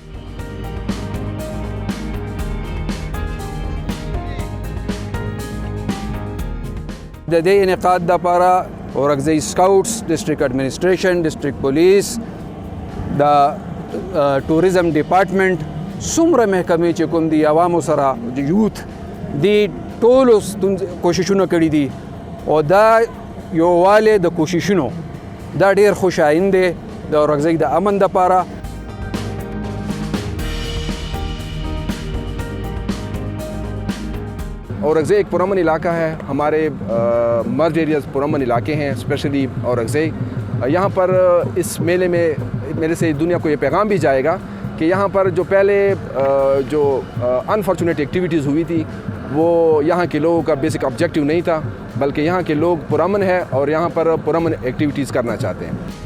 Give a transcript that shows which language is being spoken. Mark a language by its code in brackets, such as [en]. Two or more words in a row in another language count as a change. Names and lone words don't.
[ps] د دې انعقاد دپاره اورکزۍ سکاوټس [en] district administration district police [ps] د [en] tourism department [ps] څومره محکمې چې کوم دي عوامو سره یوث دي ټولو کوششونه کړي دي او دا یووالی د کوششونو دا ډیر خوشایند دی د اورکزۍ د امن دپاره. [ur] اورکزئی ایک پرامن علاقہ ہے. ہمارے [en] merged areas [ur] پرامن علاقے ہیں اسپیشلی اورکزئی. یہاں پر اس میلے سے دنیا کو یہ پیغام بھی جائے گا کہ یہاں پر جو پہلے جو [en] unfortunate activities [ur] ہوئی تھی وہ یہاں کے لوگوں کا [en] basic objective [ur] نہیں تھا بلکہ یہاں کے لوگ پرامن ہے اور یہاں پر پرامن ایکٹیویٹیز کرنا چاہتے ہیں.